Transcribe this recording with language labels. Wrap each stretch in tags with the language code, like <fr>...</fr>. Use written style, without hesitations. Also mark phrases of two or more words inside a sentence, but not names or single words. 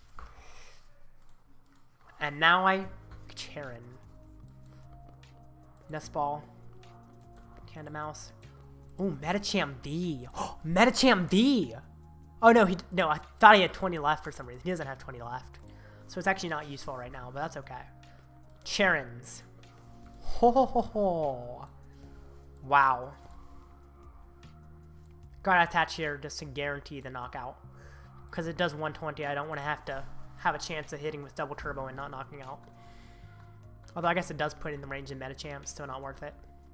<en>And now Charon. Nest Ball. Tandem Mouse. Oh, Medicham V. Oh, Medicham V! Oh, no, I thought he had 20 left for some reason. He doesn't have 20 left. So it's actually not useful right now, but that's okay. Charons. Ho ho ho ho. Wow. Gotta attach here just to guarantee the knockout. Because it does 120, I don't want to have a chance of hitting with double turbo and not knocking out. Although I guess it does put in the range of Medicham, still not worth it.</en>